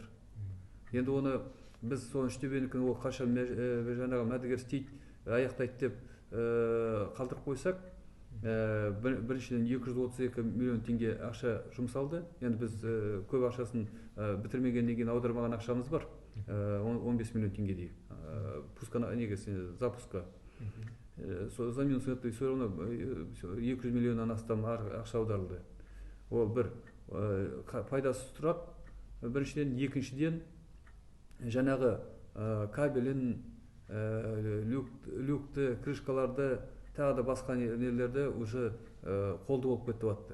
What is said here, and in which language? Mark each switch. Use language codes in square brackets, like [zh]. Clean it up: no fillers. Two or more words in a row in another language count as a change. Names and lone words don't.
[kk] Енді оны біз соны Үштөбенікін ол қашан жаңағы мәдігер істейді, аяқтайды деп қалдырып қойсақ, біріншіден 232 миллион теңге ақша жұмсалды. Енді біз көп ақшасын бітірмегеннен кейін аудармаған ақшамыз бар, 15 миллион теңгедей. [ru] Запуска. За минус это все равно 200 [kk] миллионнан астам ақша аударылды. Ол бір пайдасы тұрады. Біріншіден, екіншіден жаңағы кабелин, люкты, крышкаларды, тағы да басқа нелерді уже қолды болып кетіп жатты.